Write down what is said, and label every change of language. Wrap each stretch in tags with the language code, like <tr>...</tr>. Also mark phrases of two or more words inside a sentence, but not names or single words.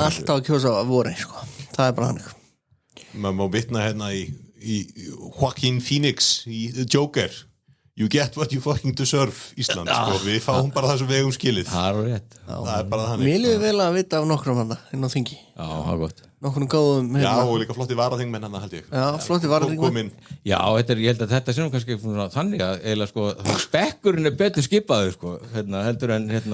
<is>alltaf að kjósa að voru sko. Það er bara hannig maður má vitna í Joaquin Phoenix í The Joker</is> <en>You get what you fucking deserve</en> <is>Ísland, sko, við fáum bara það sem við eigum skilið það er rétt það er bara þannig Mér líður vel að vita af nokkrum handa inn á þingi Já, það er gott Nokkrum góðum Já, og líka flotti varaþingmenn hann held ég Já, flotti varaþingmenn Já, ég held að þetta sé nú kannski þannig að eiginlega sko, spekkurinn betur skipaður sko, heldur en</is>